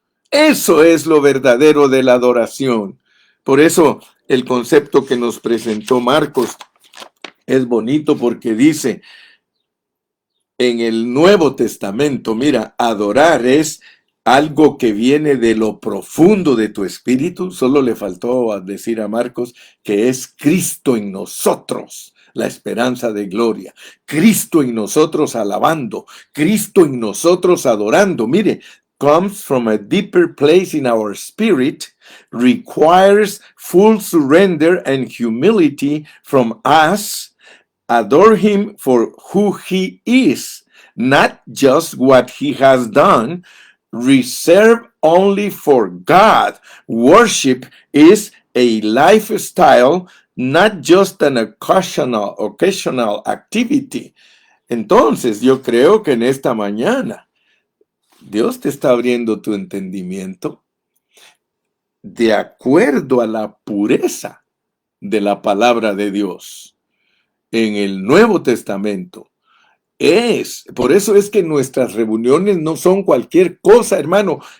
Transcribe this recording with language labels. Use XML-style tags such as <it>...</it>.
<es>Eso es lo verdadero de la adoración. Por eso el concepto que nos presentó Marcos es bonito porque dice en el Nuevo Testamento, mira, adorar es algo que viene de lo profundo de tu espíritu. Solo le faltó decir a Marcos que es Cristo en nosotros, la esperanza de gloria. Cristo en nosotros alabando, Cristo en nosotros adorando.</es> <en>Mire, comes from a deeper place in our spirit, requires full surrender and humility from us. Adore him for who he is, not just what he has done. Reserved only for God. Worship is a lifestyle, not just an occasional activity.</en> <es>Entonces, yo creo que en esta mañana Dios te está abriendo tu entendimiento de acuerdo a la pureza de la palabra de Dios. En el Nuevo Testamento por eso es que nuestras reuniones no son cualquier cosa, hermano.</es>